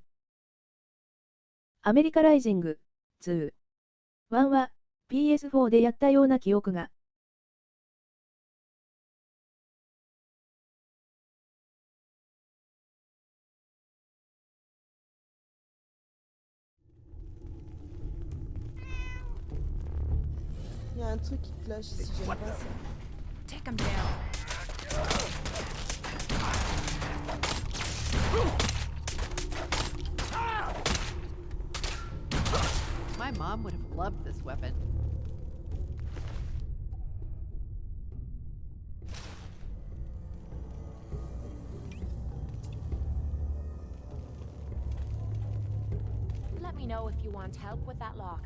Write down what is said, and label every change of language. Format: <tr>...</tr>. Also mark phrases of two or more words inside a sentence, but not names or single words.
<ja>アメリカライジング2。1は PS4 でやったような記憶が。</ja> <fr>Il y a un truc qui cloche si j'aime pas ça.</fr> <en>Take him down. My mom would have loved this weapon. Let me know if you want help with that lock.</en>